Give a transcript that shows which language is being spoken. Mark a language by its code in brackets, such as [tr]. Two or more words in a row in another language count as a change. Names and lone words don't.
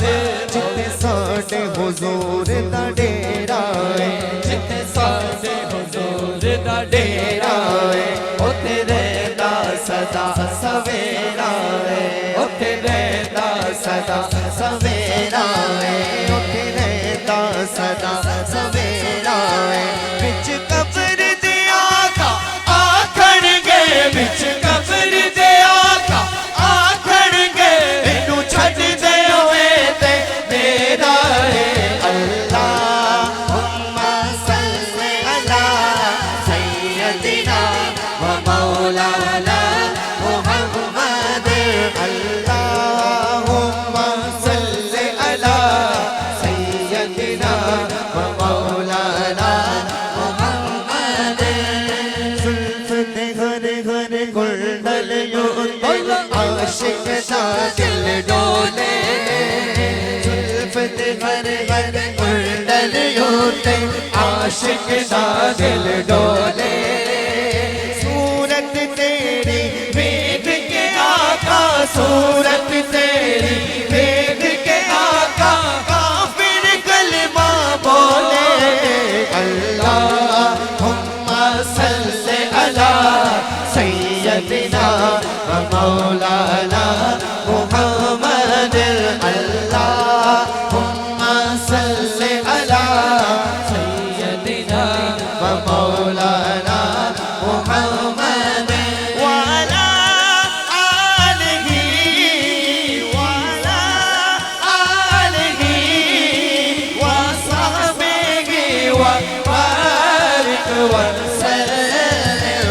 [pa] جتھے ساڈے حضور دا ڈیرا ہے، جتھے ساڈے حضور دا ڈیرا ہے، اوتھے رہندا سدا سویرا ہے، اوتھے رہندا سدا سویرا ہے، اوتھے رہندا سدا سویرا ہے. وچ قبر دے آقا آکھنگے، وچ قبر دے آقا آکھنگے، اینوں چھڈ دے ہوئے تے میرا ہے. [ar] اللهم صل على سيدنا و مولانا محمد. اللهم صل على سيدنا و مولانا محمد. [pa] زلف تے گھرے گھرے کنڈل یوتے، عاشق دا دل ڈولے. زلف تے گھرے گھرے کنڈل یوتے، عاشق دا دل ڈولے. صورت تیری ویکھ کے آقا، صورت تیری ویکھ کے آقا، کافر کلمہ بولے. [ar] اللهم صل على سيدنا و مولانا محمد. اللهم صل على سيدنا و مولانا محمد و على آله و على آله و صحبه و بارك و سلم.